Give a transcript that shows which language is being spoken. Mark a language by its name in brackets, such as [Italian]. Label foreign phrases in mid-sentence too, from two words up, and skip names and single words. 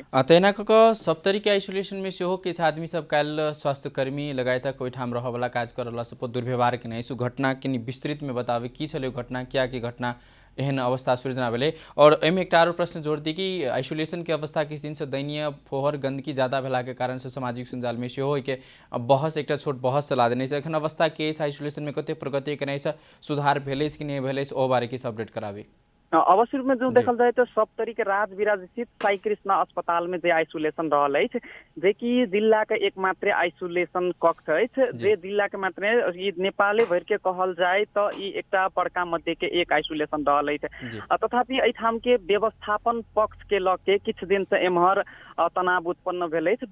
[Maithili] तहिना कऽ सप्तरी के आइसोलेशन में सेहो किछु आदमी सब काल्हि स्वास्थ्य कर्मी लगाए तक ओहिठाम रहऽ वाला काज करला सब दुर्व्यवहार केने सो घटना कनि विस्तृत में बताबे की छलै घटना क्या की घटना एहन अवस्था सृजना भेलै। और एहिमे एकटा आरो प्रश्न जोड़ दी कि आइसोलेशन के अवस्था किछु दिन से दयनीय फोहर गंदगी ज्यादा भेला के कारण से सामाजिक संजाल में सेहो के बहस एकटा छोट बहस चला देने एखन अवस्था के आइसोलेशन में कते प्रगति केने सुधार भेलै कि नहीं भेलै ओ बारे की अपडेट कराबी। अवश्य रूप में जो देखल जाए तो सप्तरी के राज विराज स्थित साई कृष्ण अस्पताल में जे आइसोलेशन रहल अछि, जे कि जिला के एकमात्र आइसोलेशन कक्ष अछि जे जिला के मात्र ई नेपाले भर के कहल जाए तो ई एकटा बड़का मध्य के एक आइसोलेशन रहल अछि। तथापि एठाम के व्यवस्थापन पक्ष के लऽ के किछु दिन से एम्हर तनाव उत्पन्न भेल अछि।